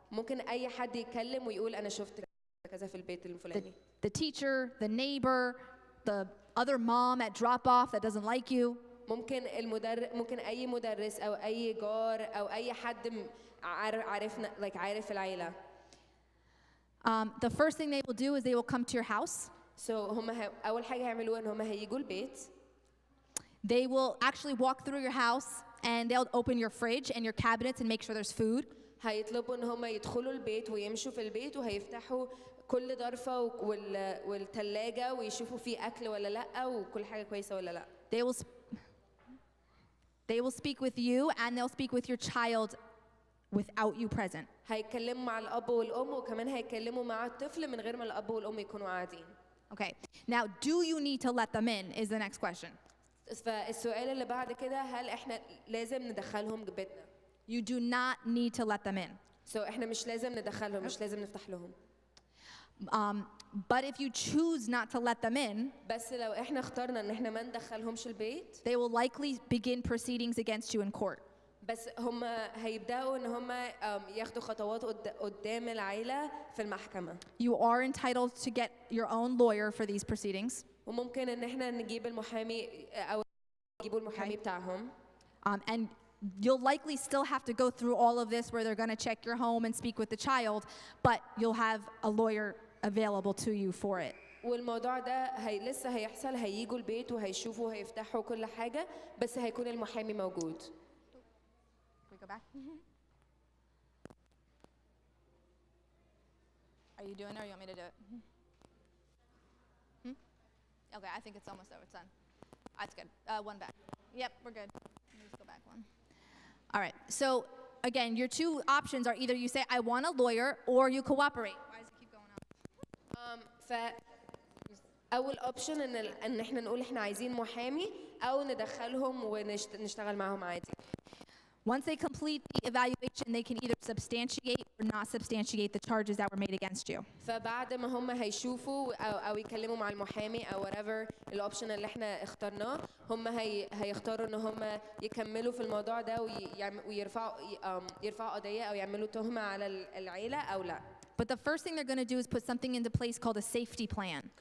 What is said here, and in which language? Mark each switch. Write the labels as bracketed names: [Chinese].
[Arabic] ممكن أي حد يتكلم ويقول أنا شفت كذا في البيت الفلاني. [English] The teacher, the neighbor, the other mom at drop-off that doesn't like you. [Arabic] ممكن أي مدرس أو أي جار أو أي حد عارف العيلة. [English] The first thing they will do is they will come to your house. [Arabic] So هم أول حاجة هيعملوها إن هم هيجوا البيت. [English] They will actually walk through your house and they'll open your fridge and your cabinets and make sure there's food. [Arabic] هيطلبوا إن هم يدخلوا البيت ويمشوا في البيت وهيفتحوا كل ضرفة والثلاجة ويشوفوا فيه أكل ولا لأ وكل حاجة كويسة ولا لأ. [English] They will speak with you and they'll speak with your child without you present. [Arabic] هيتكلموا مع الأب والأم وكمان هيتكلموا مع الطفل من غير ما الأب والأم يكونوا قاعدين. [English] Okay. Now, do you need to let them in is the next question. [Arabic] فالسؤال اللي بعد كده هل إحنا لازم ندخلهم بيتنا؟ [English] You do not need to let them in. [Arabic] So إحنا مش لازم ندخلهم، مش لازم نفتح لهم. [English] But if you choose not to let them in, [Arabic] بس لو إحنا اخترنا إن إحنا ما ندخلهمش البيت, [English] they will likely begin proceedings against you in court. [Arabic] بس هم هيبدأوا إن هم ياخدوا خطوات قدام العيلة في المحكمة. [English] You are entitled to get your own lawyer for these proceedings. [Arabic] وممكن إن إحنا نجيب المحامي أو يجيبوا المحامي بتاعهم. [English] And you'll likely still have to go through all of this where they're going to check your home and speak with the child, but you'll have a lawyer available to you for it. [Arabic] والموضوع ده لسه هيحصل، هييجوا البيت وهيشوفوا وهيفتحوا كل حاجة، بس هيكون المحامي موجود. [English] We go back? Are you doing it or you want me to do it? Okay, I think it's almost over. It's done. That's good. One back. Yep, we're good. Let me just go back one. All right. So again, your two options are either you say, I want a lawyer, or you cooperate. Why does it keep going up? [Arabic] أول option إن إحنا نقول إحنا عايزين محامي أو ندخلهم ونشتغل معهم عادي. [English] Once they complete the evaluation, they can either substantiate or not substantiate the charges that were made against you. [Arabic] فبعد ما هم هيشوفوا أو يكلموا مع المحامي أو [English] whatever [Arabic] الأوبشن اللي إحنا اخترناه، هم هيختاروا إن هم يكملوا في الموضوع ده ويرفعوا قضية أو يعملوا تهمة على العيلة أو لا. [English] But the first thing they're going to do is put something into place called a safety plan.